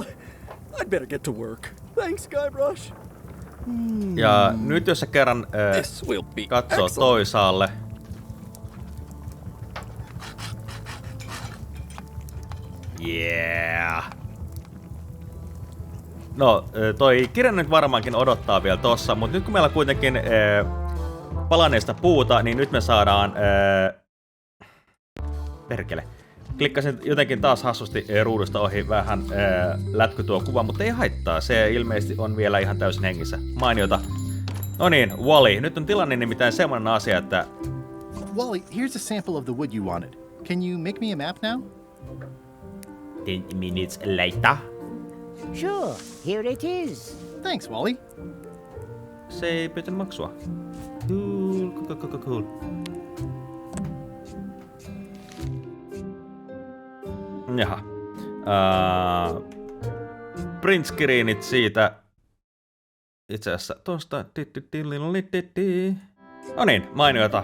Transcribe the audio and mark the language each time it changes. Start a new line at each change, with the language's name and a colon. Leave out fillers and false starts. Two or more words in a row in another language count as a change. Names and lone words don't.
English: I'd better get to work. Thanks, Guybrush.
Finnish: Ja nyt jos sä kerran katsoo
English: excellent.
Finnish: toisaalle. Yeah. No, toi kirja nyt varmaankin odottaa vielä tossa, mutta nyt kun meillä on kuitenkin palaneesta puuta, niin nyt me saadaan... Perkele. Klikkasin jotenkin taas hassusti ruudusta ohi, vähän lätkyi tuo kuva, mutta ei haittaa. Se ilmeisesti on vielä ihan täysin hengissä. Mainiota. No niin, Wally. Nyt on tilanne nimittäin semmonen asia, että...
English: Wally, here's a sample of the wood you wanted. Can you make me a map now? 10 minutes later. Sure, here it is. Thanks, Wally.
Finnish: Se ei pyytänyt maksua. Cool. Jaha. Print screenit siitä. Itse asiassa tosta. No niin, mainiota.